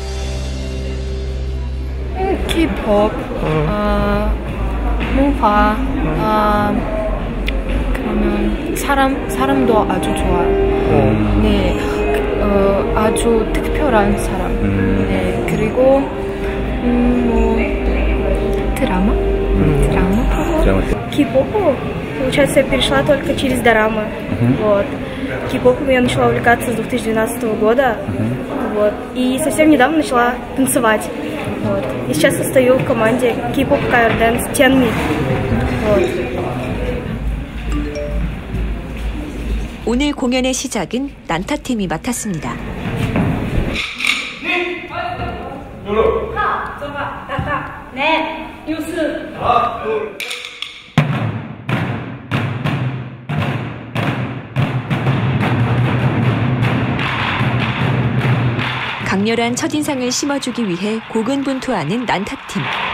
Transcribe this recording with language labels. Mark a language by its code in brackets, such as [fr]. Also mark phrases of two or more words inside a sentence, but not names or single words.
[ko] K-pop, 문화, 그러면 사람도 아주 좋아요. 네, 아주 특별한 사람. 네, 그리고 뭐 드라마. [ru] Кей-попу, получается, я перешла только через дорамы. Вот. Кей-попом я начала увлекаться с 2012 года. Вот. И совсем недавно начала танцевать. Вот. И сейчас состою в команде K-pop Cover Dance Tenmi. Вот. [ko] 오늘 공연의 시작은 난타팀이 맡았습니다. 네, 뉴스. 강렬한 첫인상을 심어주기 위해 고군분투하는 난타팀.